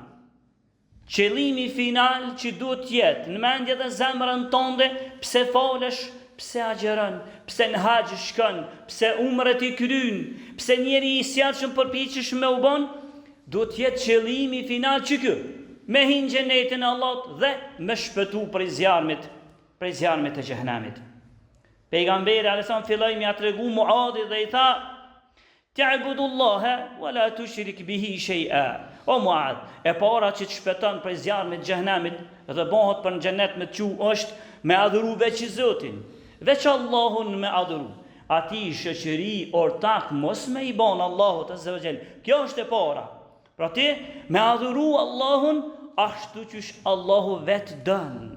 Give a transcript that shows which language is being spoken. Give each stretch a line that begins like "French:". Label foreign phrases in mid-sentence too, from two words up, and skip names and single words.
Albanian: Qëllimi final që duhet të jetë në mendje dhe zemrën tënde, pse falesh, pse agjeron, pse në haxh shkon, pse umret i kryen, pse njeri i sjellshëm përpiqesh me u bën, duhet të jetë qëllimi final që ky, me hinë xhenetin e Allahut dhe me shpëtu prej zjarmit e xhenemit. Pejgamberi a.s. filloi me ia tregu Muadit dhe i tha:
Arabic: تعبد الله ولا تشرك به شيئا.
Albanian: O Muad, e para që të shpëton prej zjarmit të xhenemit dhe bëhet për në xhenet me të është me adhuru veç Zotin, veç Allahun me adhuru. Ati shoqëri ortak mos me i ban Allahut
Arabic: عز وجل.
Albanian: Kjo është e para. Pra ti me adhuru Allahun ashtu qysh Allahu vetë dën.